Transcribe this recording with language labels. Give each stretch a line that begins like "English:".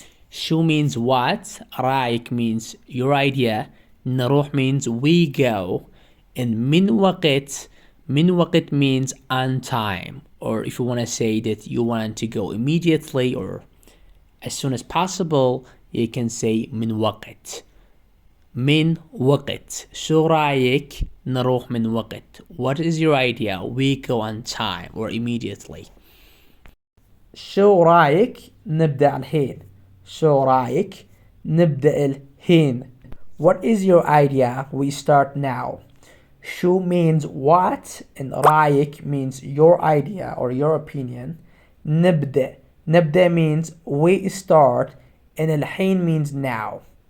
English: شو means what, رايك means your idea, نروح means we go, and من وقت means on time, or if you want to say that you want to go immediately or as soon as possible, you can say من وقت.
Arabic: من وقت. شو رايك نروح من وقت?
English: What is your idea? We go on time or immediately.
Arabic: شو رايك نبدأ الحين؟ شو رايك نبدأ الحين?
English: What is your idea? We start now. شو means what and رايك means your idea or your opinion. نبدأ means we start and الحين means now.